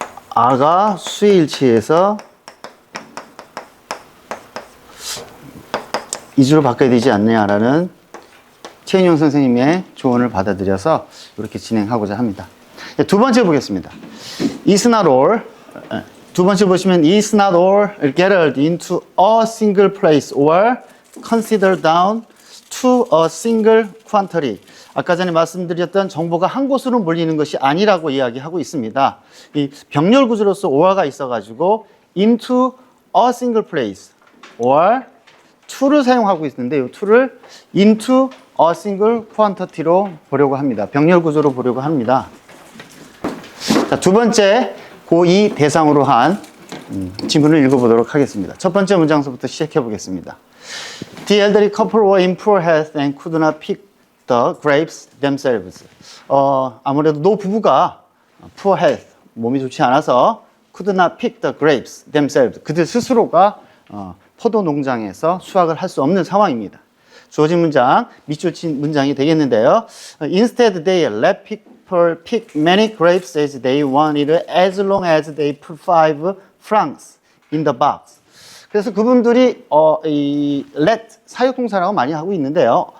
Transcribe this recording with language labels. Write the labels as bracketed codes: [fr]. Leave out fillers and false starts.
[ko] R가 수의 일치에서 2주로 바꿔야 되지 않느냐라는 최인용 선생님의 조언을 받아들여서 이렇게 진행하고자 합니다. 두 번째 보겠습니다. [en] Is not all. [ko] 두 번째 보시면 [en] is not all gathered into a single place or considered down to a single quantity. [ko] 아까 전에 말씀드렸던 정보가 한 곳으로 몰리는 것이 아니라고 이야기하고 있습니다. 이 병렬 구조로서 or가 있어가지고 [en] into a single place [ko] or to를 사용하고 있는데 이 to를 [en] into a single quantity [ko] 로 보려고 합니다. 병렬 구조로 보려고 합니다. 자, 두 번째 고2 대상으로 한 지문을 읽어보도록 하겠습니다. 첫 번째 문장서부터 시작해 보겠습니다. [en] The elderly couple were in poor health and could not pick the grapes themselves. [ko] 아무래도 노 부부가 [en] poor health, [ko] 몸이 좋지 않아서 [en] could not pick the grapes themselves. [ko] 그들 스스로가 포도 농장에서 수확을 할 수 없는 상황입니다. 주어진 문장, 밑줄 친 문장이 되겠는데요. [en] Instead, they let people pick many grapes as they wanted, as long as they put 5 francs in the box. [ko] 그래서 그분들이 이 let 사역동사라고 많이 하고 있는데요.